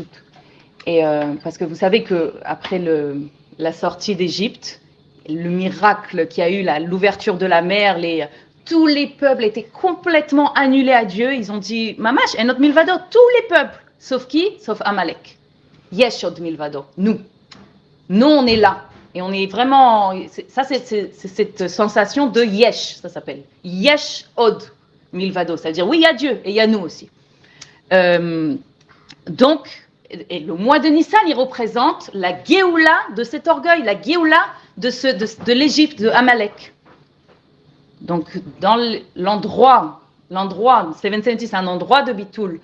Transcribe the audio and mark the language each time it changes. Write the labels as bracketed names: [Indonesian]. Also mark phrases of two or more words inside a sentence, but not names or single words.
[French] Et parce que vous savez qu'après la sortie d'Égypte, le miracle qu'il y a eu, l'ouverture de la mer, tous les peuples étaient complètement annulés à Dieu. Ils ont dit, Mamash, et notre Milvado, tous les peuples, sauf qui? Sauf Amalek. [Hebrew] יש עוד מלבדו, [French] nous. Nous, on est là. Et on est vraiment, ça c'est cette sensation de Yesh, ça s'appelle. [Hebrew] יש עוד מלבדו, [French] c'est-à-dire oui, il y a Dieu et il y a nous aussi. Donc, et le mois de Nissan, il représente la Géoula de cet orgueil, la Géoula de l'Égypte, de Amalek. Donc, dans l'endroit, 770, c'est un endroit de Bitoul.